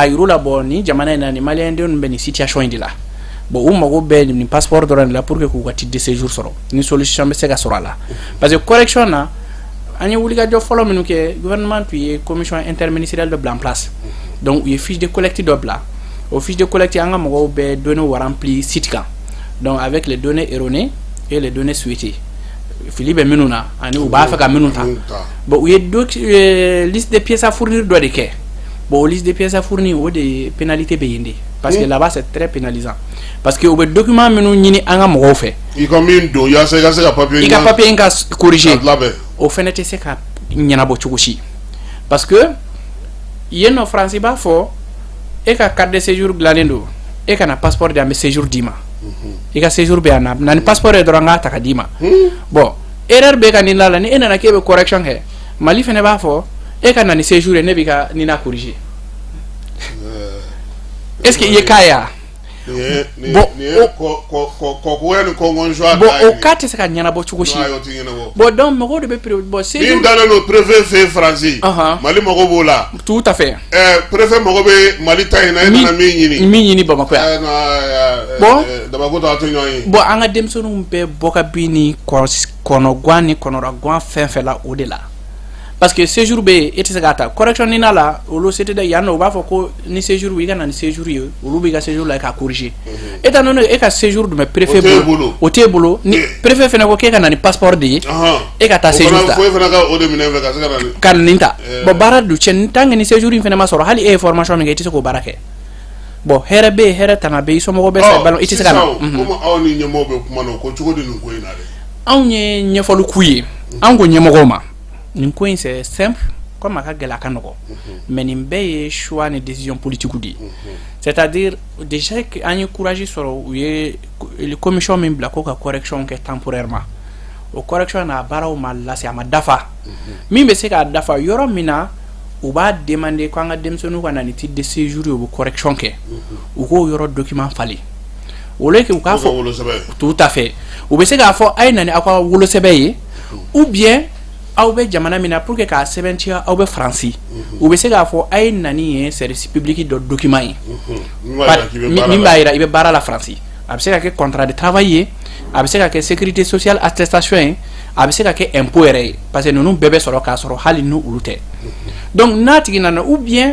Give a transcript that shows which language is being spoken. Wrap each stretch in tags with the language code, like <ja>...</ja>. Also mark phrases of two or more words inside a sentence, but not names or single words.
<bm>yir'u la bon ni jamana in na ni maliyɛn denw bɛ nin situation in de la bon u mago bɛ nin passeport dɔrɔn de la</bm> <fr>pour que</fr> <bm>k'u ka</bm> <fr>titre de séjour</fr> <bm>sɔrɔ ni solution bɛ se ka sɔrɔ a la</bm> <fr>parce que</fr> <bm>correction na an ye wulikajɔ fɔlɔ minnu kɛ gouvernement tun ye</bm> <fr>commission interministérielle</fr> <bm>dɔ bila</bm> <fr>en place donc</fr> <bm>u ye</bm> <fr>fiche de collecte</fr> <bm>dɔ bila o</bm> <fr>fiche de collecte</fr> <bm>an ka mɔgɔw bɛ données wa rempli site kan</bm> <fr>donc avec les données erronées et les données souhaitées</fr> <bm>fili bɛ minnu na ani u b'a fɛ ka minnu ta bon u ye</bm> <fr>liste de pièces à fournir</fr> <bm>dɔ de kɛ bon</bm> <fr>liste de pièces à fournir</fr> <bm>o de pénalité bɛ yen de</bm> <fr>parce que là-bas c'est très pénalisant parce que</fr> <bm>u bɛ document minnu ɲini an ka mɔgɔw fɛ i ka min don yaasa i ka se ka papier i ka papier in ka corriger o fɛnɛ tɛ se ka ɲɛnabɔ cogo si</bm> <fr>parce que</fr> <bm>yen nɔ France b'a fɔ e ka</bm> <fr>carte de séjour</fr> <bm>dilannen don e kana passeport de an bɛ séjour d'i ma i ka séjour bɛ yan na ni passeport ye dɔrɔn k'a ta ka d'i ma bon erreur bɛ ka nin la ni e nana k'e bɛ correction kɛ Mali fɛnɛ b'a fɔ e ka na ni séjour ye ne b'i ka nin na corriger</bm> <fr>est ce que</fr> <bm>i ye k'a ye wa bon o cas tɛ se ka ɲɛnabɔ cogo si bon donc mɔgɔw de bɛ bon séjour min dalen don préfet fɛ France Mali mago b'o la</bm> <fr>tout à fait</fr> <bm>préfet mago bɛ Mali ta in na e nana min ɲini Bamakɔ yan bon Dabako t'a to ɲɔgɔn ye bon an ka denmisɛnninw bɛɛ bɔ ka bin ni kɔnɔguwan ni kɔnɔraguwan fɛn fɛn la o de la</bm> <fr>parce que</fr> <bm>séjour bɛ yen e tɛ se k'a ta correction ni na la olu se tɛ dɛ yan nɔ u b'a fɔ ko ni séjour i ka na ni séjour ye olu b'i ka séjour la k'a corriger</bm> <fr>étant donné</fr> <bm>e ka séjour dun bɛ préfet bolo o t'e bolo ni préfet fɛnɛ ko k'e ka na ni passeport de ye e ka taa séjour ta ka nin ta bon baara dun cɛ</bm> <fr>tant que</fr> <bm>ni séjour in fɛnɛ ma sɔrɔ hali e ye formation min kɛ i tɛ se k'o baara kɛ bon hɛrɛ bɛ yen hɛrɛ tana bɛ yen i somɔgɔw bɛ sa balo i tɛ se ka na comme aw ni ɲɛmɔgɔw bɛ kuma na ko cogo di nin ko in na dɛ anw ye ɲɛfɔli k'u ye anw ko ɲɛmɔgɔw ma nin ko in</bm> <fr>c'est simple comme</fr> <bm>a ka gɛlɛ a ka nɔgɔ mais nin bɛɛ ye choix ni</bm> <fr>décision politique</fr> <bm>de</bm> <fr>c'est à dire déjà</fr> <bm>an ye courage sɔrɔ u ye commission min bila ko ka correction kɛ temporairement o correction n'a baaraw ma lase a ma dafa min bɛ se k'a dafa yɔrɔ min na u b'a demander ko an ka denmisɛnninw ka na ni titre de séjour ye u bɛ correction kɛ u k'o yɔrɔ document falen</bm> <fr>au lieu que</fr> <bm>u k'a fɔ</bm> <fr>tout à fait</fr> <bm>u bɛ se k'a fɔ a ye na ni aw ka wolosɛbɛn ye</bm> <fr>ou bien</fr> <bm>aw bɛ jamana min na</bm> <fr>pour que</fr> <bm>k'a sɛbɛntiya aw bɛ Faransi u bɛ se k'a fɔ a ye na ni ye</bm> <fr>service public</fr> <bm>dɔ document ye min b'a jira i bɛ baara la Faransi a bɛ se ka kɛ</bm> <fr>contrat de travail</fr> <bm>ye a bɛ se ka kɛ</bm> <fr>sécurité sociale attestation</fr> <bm>ye a bɛ se ka kɛ impôt yɛrɛ ye</bm> <fr>parce que</fr> <bm>ninnu bɛɛ bɛ sɔrɔ k'a sɔrɔ hali ni olu tɛ donc n'a tigi nana</bm> <fr>ou bien</fr>